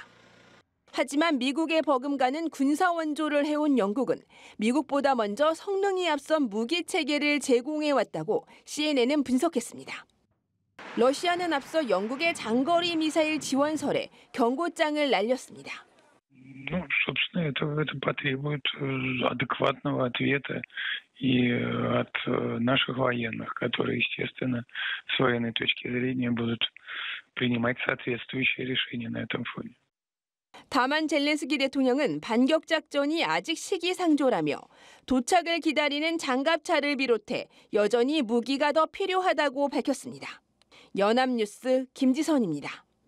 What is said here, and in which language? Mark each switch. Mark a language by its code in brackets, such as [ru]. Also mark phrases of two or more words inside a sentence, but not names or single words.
[ko] 하지만 미국에 버금가는 군사 원조를 해온 영국은 미국보다 먼저 성능이 앞선 무기 체계를 제공해왔다고 CNN은 분석했습니다. 러시아는 앞서 영국의 장거리 미사일 지원설에 경고장을 날렸습니다. [ru] Собственно, это потребует адекватного ответа и от наших военных, которые, естественно, с военной точки зрения будут принимать соответствующие решения на этом фоне. [ko] 다만 젤렌스키 대통령은 반격 작전이 아직 시기상조라며 도착을 기다리는 장갑차를 비롯해 여전히 무기가 더 필요하다고 밝혔습니다. 연합뉴스 김지선입니다.